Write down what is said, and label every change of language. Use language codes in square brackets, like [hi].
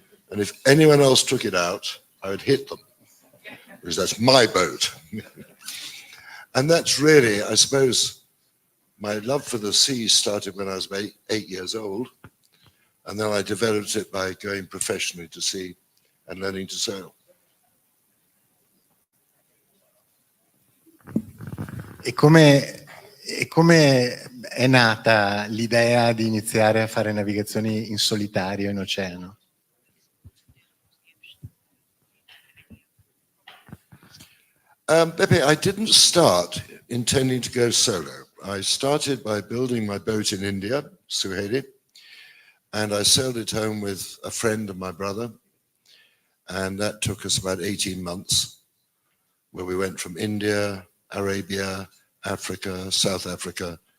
[en] And if anyone else took it out, I would hit them. Because that's my boat. And that's really, I suppose, my love for the sea started when I was 8 years old, and then I developed it by going professionally to sea and learning to sail. [it] E come è nata l'idea di iniziare a fare navigazioni in solitario in oceano? [en] Beppe, I didn't start intending to go solo. I started by building my boat in India, Suheli, and I sailed it home with a friend of my brother, and that took us about 18 months, where we went from India, Arabia, Africa, South Africa,